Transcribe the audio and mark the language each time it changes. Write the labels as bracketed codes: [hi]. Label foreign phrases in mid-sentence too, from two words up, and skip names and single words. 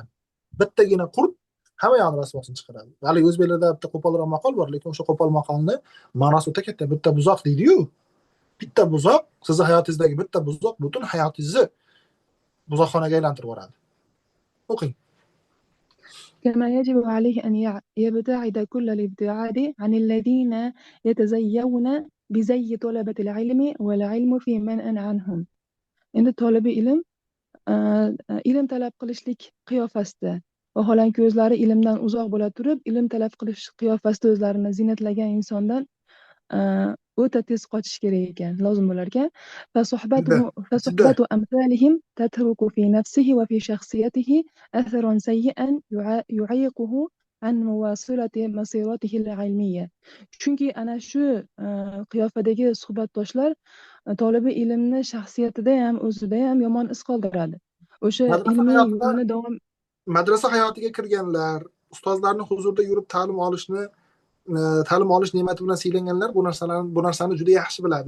[uz] Bittagina qurt hamma yoqni rasvosini chiqaradi. Hali o'zbeklarda bitta qo'polroq maqol bor, lekin o'sha qo'pol maqolni ma'nosi o'ta katta. Bitta buzoq deydi-yu. Bitta buzoq, sizning hayotingizdagi bitta buzoq butun hayotingizni buzoqxonaga aylantirib yuboradi. O'qing. [ar] كما يجب عليه أن يبتعد كل الابتعاد عن الذين يتزيون بزي طلبة العلم والعلم في منأ عنهم. [uz] Endi tolibi ilm talab qilishlik qiyofasida vaholanki o'zlari ilmdan uzoq bo'la turib, ilm talab qilish qiyofasida o'zlarini zinatlagan insondan o'ta tez qochish kerak ekan, lozim bo'lar ekan. [ar] فصحبة أمثالهم تترك في نفسه وفي شخصيته أثرا سيئا يعيقه عن مواصلة مسيرته العلمية. [uz] Chunki ana shu qiyofadagi suhbatdoshlar tolibi ilmni shaxsiyatida ham, o'zida ham yomon iz qoldiradi. O'sha ilmiy yo'lni davom madrasa hayotiga kirganlar, ustozlarning huzurida yurib ta'lim olish ne'mati bilan siylanganlar bu narsani juda yaxshi biladi.